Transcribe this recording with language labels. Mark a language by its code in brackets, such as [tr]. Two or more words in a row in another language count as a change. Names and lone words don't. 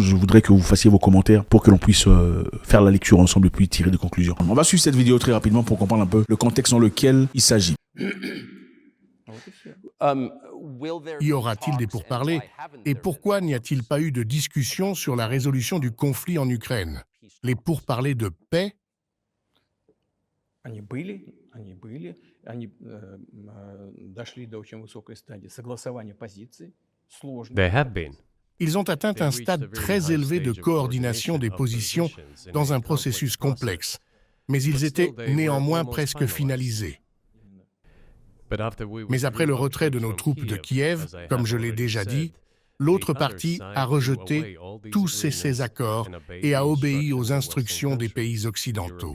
[fr] Je voudrais que vous fassiez vos commentaires pour que l'on puisse faire la lecture ensemble et puis tirer des conclusions. On va suivre cette vidéo très rapidement pour comprendre un peu le contexte dans lequel il s'agit. Y aura-t-il des pourparlers? Et pourquoi n'y a-t-il pas eu de discussion sur la résolution du conflit en Ukraine? Les pourparlers de paix? [ru] Они дошли до очень высокой стадии согласования позиций, сложно. [en] There have been. [fr] Ils ont atteint un stade très élevé de coordination des positions dans un processus complexe, mais ils étaient néanmoins presque finalisés. Mais après le retrait de nos troupes de Kiev, comme je l'ai déjà dit, l'autre partie a rejeté tous ces accords et a obéi aux instructions des pays occidentaux.